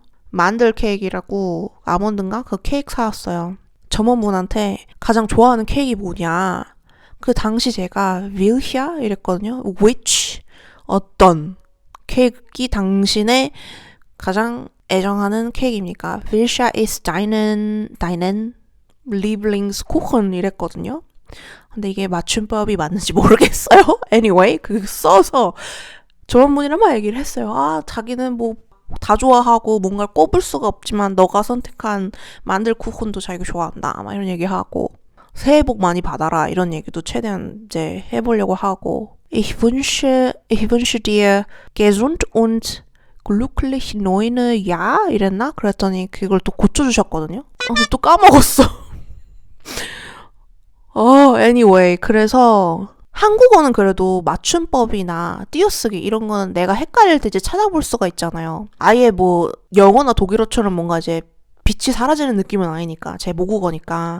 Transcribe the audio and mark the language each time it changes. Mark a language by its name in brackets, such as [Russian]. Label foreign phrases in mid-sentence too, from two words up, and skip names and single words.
[Korean] 만들 케이크라고 아몬드인가? 그 케이크 사왔어요. 점원분한테 가장 좋아하는 케이크 뭐냐? 그 당시 제가 welcher 이랬거든요. which 어떤 케이크 당신의 가장 애정하는 케이크입니까? [German] welcher ist deinen Lieblingskuchen 이랬거든요. [Korean] 근데 이게 맞춤법이 맞는지 모르겠어요. anyway, 써서 점원분이랑 막 얘기를 했어요. 자기는 다 좋아하고 뭔가를 꼽을 수가 없지만 너가 선택한 만들 쿠콘도 자기가 좋아한다. 막 이런 얘기하고, 새해 복 많이 받아라 이런 얘기도 최대한 이제 해보려고 하고, [German] Ich wünsche dir gesund und glücklich neue Jahr 이랬나? [Korean] 그랬더니 그걸 또 고쳐주셨거든요. 근데 또 까먹었어. anyway, 그래서 한국어는 그래도 맞춤법이나 띄어쓰기 이런 거는 내가 헷갈릴 때 이제 찾아볼 수가 있잖아요. 아예 영어나 독일어처럼 뭔가 이제 빛이 사라지는 느낌은 아니니까, 제 모국어니까.